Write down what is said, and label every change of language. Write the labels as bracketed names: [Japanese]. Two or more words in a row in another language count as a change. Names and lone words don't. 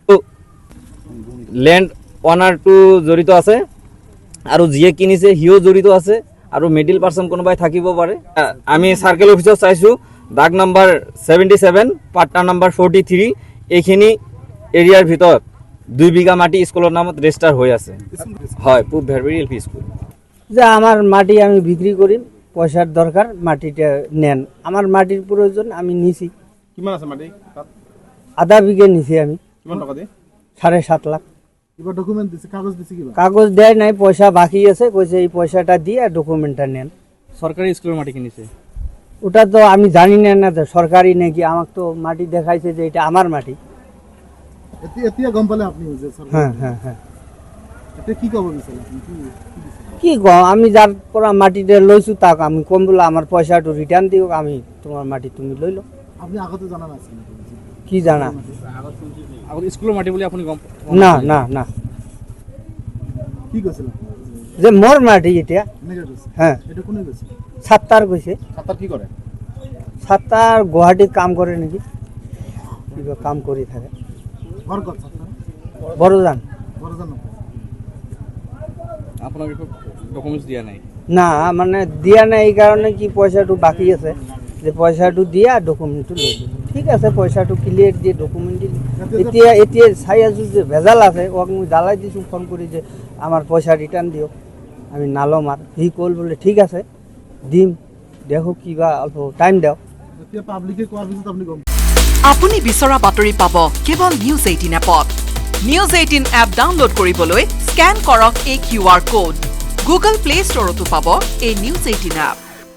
[Assamese] লেণ্ড অনাৰটো জড়িত আছে, আৰু যিয়ে কিনিছে সিও জড়িত আছে, আৰু মিডিল পাৰ্চন কোনোবাই থাকিব পাৰে। আমি চাৰ্কেল অফিচত চাইছোঁ, দাগ নম্বৰ 77, পাট্টা নম্বৰ 43, এইখিনি এৰিয়াৰ ভিতৰত 2 বিঘা মাটি স্কুলের নামত রেজিস্টার হয়ে আছে হয় পূব ভেরভেরি এলপি স্কুল। [Bangla] যে আমার মাটি আমি বিক্রি করি, পয়সার দরকার, মাটিটা নেন। আমার মাটির প্রয়োজন, আমি নিছি। [Assamese] কিমান আছে মাটি তাত? [Bangla] আধা বিঘে নিছি আমি, [Assamese] কিমান টাকা দিয়ে? 7.5 লাখ। কিবা ডকুমেন্ট দিছে, কাগজ দিছে কিবা? [Bangla] কাগজ দেয় নাই, পয়সা বাকি আছে, কইছে এই পয়সাটা দিয়ে ডকুমেন্টটা নেন। সরকারি স্কুলের মাটি কিনেছে। ওটা তো আমি জানি না যে সরকারি নাকি, আমাকে তো মাটি দেখাইছে যে এটা আমার মাটি। [Assamese] এতিয়া গম পালে আপনি যে সরকার? [Bangla] হ্যাঁ হ্যাঁ হ্যাঁ। [Assamese] এটা কি কব বিচারে আপনি? [Bangla] কি আমি যার পরা মাটিটা লইছো তাক আমি কম বলে আমার পয়সাটা রিটার্ন দিও, আমি তোমার মাটি তুমি লইল। [Assamese] আপনি আগতে জানা নাছিল? [Bangla] কি জানা? [Assamese] আগত স্কুলের মাটি বলে আপনি গম [Bangla] না না না, [Assamese] কি কইছিল? [Bangla] যে মোর মাটি এটা। [Assamese] নেগেট কইছে? [Bangla] হ্যাঁ, [Assamese] এটা কোনে কইছে? [Bangla] সাত্তার কইছে। ছাত্র কি করে? সাত্তার গুয়াহাটিত কাম করে নাকি, [Assamese] কিবা কাম কৰি থাকে। ঘর কত ছাত্র? বড়জান। বড় জানো? [Bangla] আপনার ডকুমেন্টস দিয়া নাই? না মানে দিয়া নাই, এই কারণে কি পয়সাটো বাকি আছে, যে পয়সাটো দিয়া ডকুমেন্টটো লৈ দিম। ঠিক আছে, পয়সাটো ক্লিয়ার দিয়ে ডকুমেন্ট দিম। [Assamese] এতিয়া এতিয়া চাই আছো যে ভেজাল আছে, ওক মই জ্বালাই দিছোঁ ফোন কৰি যে আমার পয়সা রিটার্ন দিও, আমি নালম। [Bangla] আর সি কল বলে ঠিক আছে দিম, দেখো কিবা অল্প টাইম দাও। [Assamese] এতিয়া পাবলিকে কোৱাৰ পিছত আপনি গম আপুনি বিচৰা বাতৰি পাব কেৱল নিউজ 18 এপত। নিউজ 18 এপ ডাউনলোড কৰিবলৈ স্কেন কৰক এই QR কোড। গুগল প্লে ষ্টৰতো পাব এই নিউজ 18 এপ।